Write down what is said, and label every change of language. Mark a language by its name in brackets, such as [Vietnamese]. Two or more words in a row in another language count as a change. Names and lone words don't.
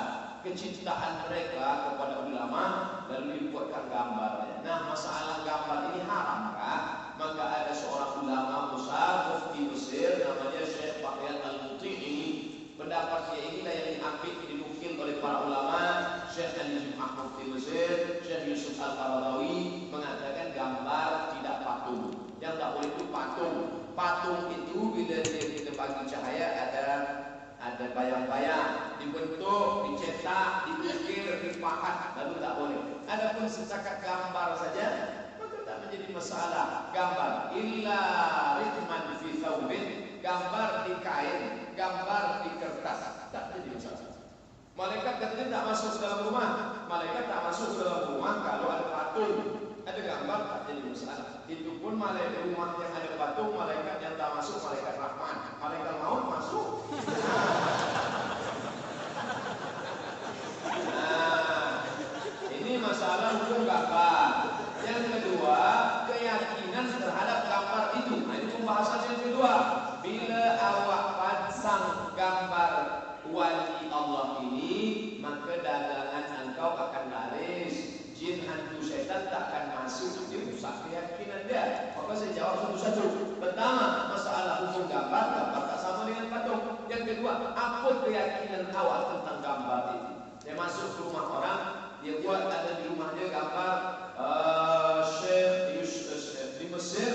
[Malay] Kecintaan mereka kepada ulama lalu dibuatkan gambarnya. Nah, masalah gambar ini haramkah? Maka ada seorang ulama besar mufti Mesir namanya Syekh Bakhyat Al-Muti'i. Pendapat dia inilah yang diambil dinukil oleh para ulama. Syekh Ali Jum'ah mufti Mesir, Syekh Yusuf Al-Qaradawi mengatakan gambar tidak patung. Yang tak boleh itu patung. Patung itu bila kita bagi cahaya ada bayang-bayang, dibentuk, dicetak, diukir, dipahat, lalu tak boleh. Adapun setakat gambar saja, maka tak menjadi masalah. [Arabic] Gambar إلا رقما في ثوب, [Malay] gambar di kain, gambar di kertas, tak menjadi masalah. Malaikat katanya tak masuk ke dalam rumah. Malaikat tak masuk ke dalam rumah kalau ada patung, ada gambar, tak jadi masalah. Itu pun malaikat rumah yang ada patung, malaikat yang tak masuk, malaikat Rahman. Malaikat maut masuk. Nah, ini masalah hukum gambar. Yang kedua, keyakinan terhadap gambar itu. Nah, ini pembahasan yang kedua. Bila awak pasang gambar wali Allah ini, maka dagangan engkau akan laris. Jin, hantu, syaitan tak akan masuk. Dia rusak keyakinan dia. Maka saya jawab satu-satu. Pertama, masalah hukum gambar. Gambar tak sama dengan patung. Yang kedua, apa keyakinan awak tentang gambar itu? Dia masuk ke rumah orang, dia buat ada di rumah dia gambar Syekh Yusuf di Mesir.